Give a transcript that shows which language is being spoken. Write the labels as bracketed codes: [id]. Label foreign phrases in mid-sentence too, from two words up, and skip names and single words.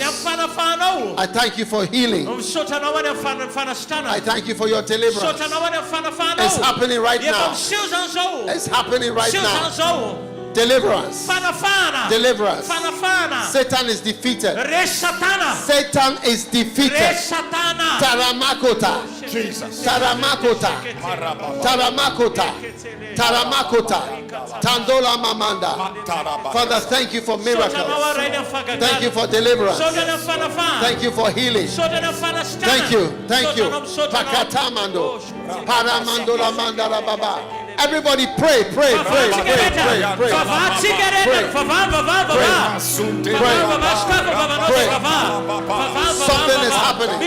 [en] I thank you for healing. I thank you for your deliverance. It's happening right now. It's happening right now. Deliverance. Fanafana. Deliverance. Fanafana. Satan is defeated. Resatana. Satan is defeated. Resatana. Taramakota. Jesus. Taramakota. Taramakota. Taramakota. Tandola Mamanda. Father, thank you for miracles. Thank you for deliverance. Thank you for healing. Thank you. Thank you. Pakatamando. Paramandola Mandara Baba. Everybody pray, pray, pray, pray, pray, pray. Something is happening.